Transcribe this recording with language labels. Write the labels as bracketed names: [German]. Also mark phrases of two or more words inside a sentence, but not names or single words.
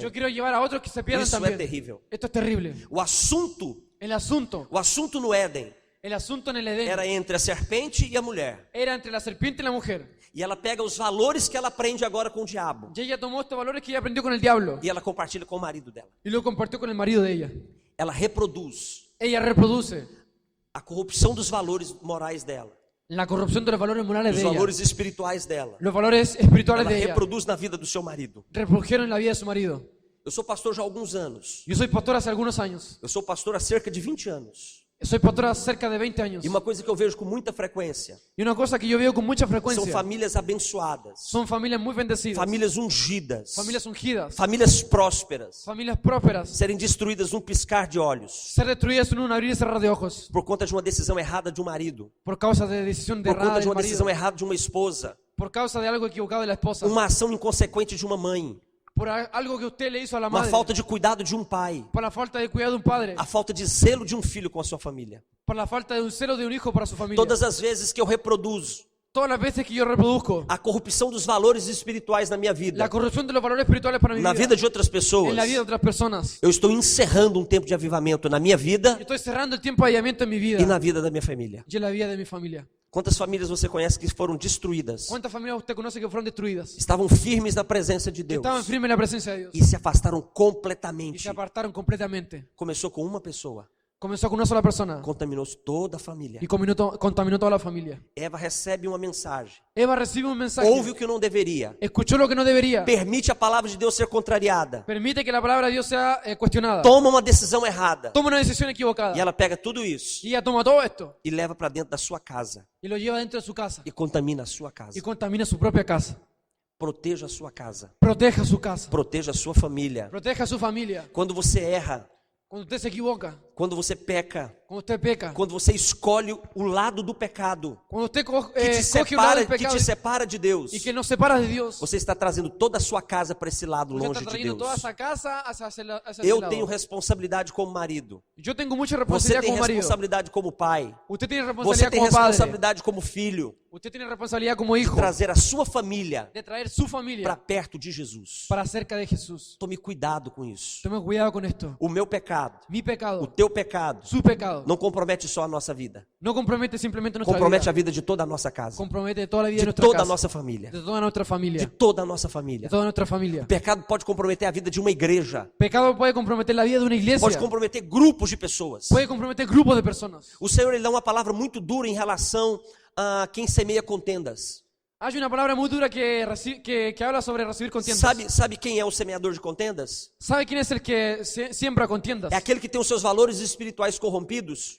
[Spanish] Yo quiero llevar a otros que se pierdan [Portuguese] Isso é [Spanish] también. [Portuguese] terrível. [Spanish] Esto es terrible. [Portuguese] O assunto [Spanish] El asunto [Portuguese] no Éden [Spanish] en el Edén [Portuguese] era entre a serpente e a mulher. [Spanish] era entre la serpiente y la mujer. [Portuguese] E ela pega os valores que ela aprende agora com o diabo. [Spanish] Y ella tomó estos valores que ella aprendió con el diablo [Portuguese] E ela compartilha com o marido dela. [Spanish] y lo compartió con el marido de ella. [Portuguese] Ela reproduz [Spanish] Ella reproduce [Portuguese] a corrupção dos valores morais dela. [Spanish] la corrupción de los valores morales [Portuguese] Os [Spanish] de ella. [Portuguese] valores espirituais dela. [Spanish] Los valores espirituales [Portuguese] Ela [Spanish] de ella [Portuguese] reproduz na vida do seu marido. [Spanish] reprodujeron en la vida de su marido. [Portuguese] Eu sou pastor já há alguns anos. [Spanish] Yo soy pastor hace algunos años. [Portuguese] Eu sou pastor há cerca de 20 anos. [Spanish] Soy pastor hace cerca de 20 años. [Portuguese] E uma coisa que eu vejo com muita frequência [Spanish] Y una cosa que yo veo con mucha [Portuguese] são [Spanish] frecuencia [Portuguese] famílias abençoadas, [Spanish] son familias muy bendecidas, [Portuguese] famílias ungidas, [Spanish] familias ungidas, [Portuguese] famílias prósperas, [Spanish] familias prósperas, [Portuguese] serem destruídas num piscar de olhos [Spanish] ser destruidas en un abrir y cerrar de ojos [Portuguese] por conta de uma decisão errada de um marido, [Spanish] por causa de decisión [Portuguese] por [Spanish] errada [Portuguese] conta de [Spanish] del [Portuguese] uma [Spanish] marido, [Portuguese] decisão errada de uma esposa, [Spanish] por causa de algo equivocado de la esposa, [Portuguese] uma ação inconsequente de uma mãe, [Spanish] por algo que usted le hizo a la [Portuguese] uma [Spanish] madre, [Portuguese] falta de cuidado de um pai, [Spanish] por la falta de cuidado de un padre, [Portuguese] a falta de zelo de um filho com a sua família. [Spanish] por la falta de un celo de un hijo para su familia. [Portuguese] Todas as vezes que eu reproduzo [Spanish] Todas las veces que yo reproduzco [Portuguese] a corrupção dos valores espirituais na minha vida, [Spanish] la corrupción de los valores espirituales para mi [Portuguese] na vida de outras pessoas, [Spanish] en la vida de otras personas, [Portuguese] eu estou encerrando um tempo de avivamento na minha vida [Spanish] yo estoy cerrando el tiempo de avivamiento en mi vida [Portuguese] e na vida da minha família. [Spanish] y en la vida de mi familia. [Portuguese] Quantas famílias você conhece que foram destruídas? [Spanish] ¿Cuántas familias usted conoce que fueron destruidas? [Portuguese] Estavam firmes na presença de Deus [Spanish] Estaban firmes en la presencia de Dios [Portuguese] e se afastaram [Spanish] y [Portuguese] completamente. [Spanish] se apartaron completamente. [Portuguese] Começou com uma pessoa, [Spanish] Comenzó con una sola persona [Portuguese] contaminou toda a família. [Spanish] y contaminó toda la familia. [Portuguese] Eva recebe uma mensagem, [Spanish] Eva recibe un mensaje, [Portuguese] ouve o que não deveria, [Spanish] escuchó lo que no debería, [Portuguese] permite a palavra de Deus ser contrariada, [Spanish] permite que la palabra de Dios sea cuestionada, [Portuguese] toma uma decisão errada [Spanish] toma una decisión equivocada [Portuguese] e ela pega tudo isso [Spanish] y ella toma todo esto [Portuguese] e leva para dentro da sua casa [Spanish] y lo lleva dentro de su casa [Portuguese] e contamina a sua casa. [Spanish] y contamina su propia casa. [Portuguese] Proteja a sua casa, [Spanish] Proteja su casa, [Portuguese] proteja a sua família. [Spanish] proteja a su familia. [Portuguese] Quando você erra, [Spanish] Cuando usted se equivoca, [Portuguese] quando você peca, [Spanish] cuando usted peca, [Portuguese] quando você escolhe o lado do pecado, [Spanish] cuando usted que coge un lado del que pecado [Portuguese] te separa de Deus, [Spanish] y que nos separa de Dios, [Portuguese] você está trazendo toda a sua casa para esse lado [Spanish] usted [Portuguese] longe [Spanish] está [Portuguese] de [Spanish] trayendo [Portuguese] Deus. [Spanish] toda esa casa hacia ese [Portuguese] Eu [Spanish] lado. [Portuguese] tenho responsabilidade como marido. [Spanish] Yo tengo mucha [Portuguese] Você [Spanish] responsabilidad [Portuguese] tem [Spanish] como marido. [Portuguese] responsabilidade como pai. [Spanish] Usted tiene [Portuguese] Você [Spanish] responsabilidad [Portuguese] tem [Spanish] como padre. [Portuguese] responsabilidade como filho. [Spanish] Usted tiene responsabilidad como hijo [Portuguese] Trazer a sua família [Spanish] de traer su [Portuguese] para [Spanish] familia [Portuguese] perto de Jesus. [Spanish] para cerca de Jesús. [Portuguese] Tome cuidado com isso. [Spanish] Tome cuidado con esto. [Portuguese] O meu pecado, [Spanish] Mi [Portuguese] o [Spanish] pecado, [Portuguese] teu pecado, [Spanish] su pecado, [Portuguese] não compromete só a nossa vida. [Spanish] no compromete simplemente nuestra [Portuguese] Compromete [Spanish] vida. [Portuguese] a vida de toda a nossa casa. [Spanish] Compromete toda la vida de [Portuguese] De [Spanish] nuestra [Portuguese] toda a [Spanish] casa, [Portuguese] nossa família. [Spanish] de toda nuestra [Portuguese] De [Spanish] familia, [Portuguese] toda a nossa [Spanish] de [Portuguese] família. [Spanish] toda nuestra familia. [Portuguese] O pecado pode comprometer a vida de uma igreja. [Spanish] Pecado puede comprometer la vida de una iglesia, [Portuguese] Pode comprometer grupos de pessoas. [Spanish] puede comprometer grupos de personas. [Portuguese] O Senhor ele dá uma palavra muito dura em relação a quem semeia contendas. [Spanish] Hay una palabra muy dura que habla sobre recibir contiendas. [Portuguese] Sabe quem é o semeador de contendas? [Spanish] ¿Sabe quién es el que siembra contiendas? [Portuguese] É aquele que tem os seus valores espirituais corrompidos